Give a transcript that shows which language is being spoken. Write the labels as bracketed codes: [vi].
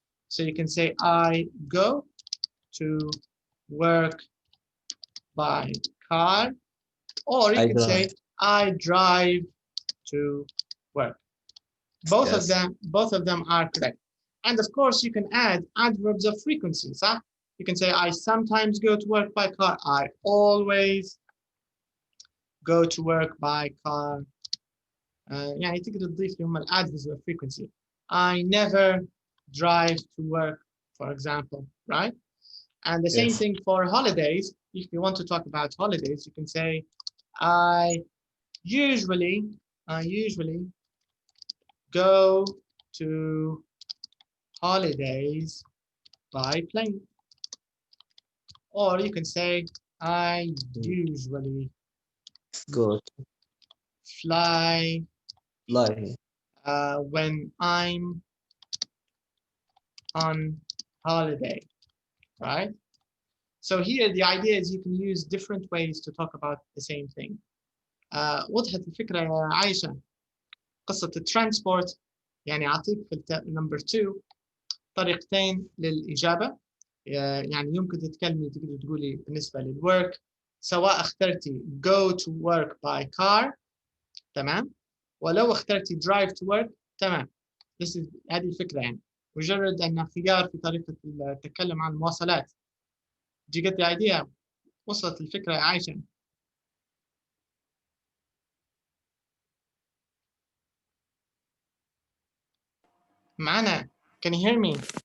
[en] So you can say I go to work by car, or you can say I drive to work. Both of them are correct. And of course, you can add adverbs of frequency. So you can say I sometimes go to work by car. I always go to work by car. [ar] يعني تقدر تضيف لهم [en] adverbs of frequency. I never drive to work, for example, right? And the same thing for holidays. If you want to talk about holidays, you can say I usually go to holidays by plane. Or you can say I usually go fly fly when I'm on holiday, right? So here the idea is you can use different ways to talk about the same thing. [ar] وضحت الفكرة يا عايشة؟ قصة الترانسبورت يعني أعطيك في نمبر 2 طريقتين للإجابة. يعني يمكن تتكلمي تقدري تقولي بالنسبة للwork سواء اخترتي [en] go to work by car [ar] تمام، ولو اخترتي [en] drive to work [ar] تمام. هذه الفكرة يعني، مجرد أن خيار في طريقة التكلم عن المواصلات. [en] Do you get the idea؟ [ar] وصلت الفكرة يا عايشة؟ معنا, [en] can you hear me?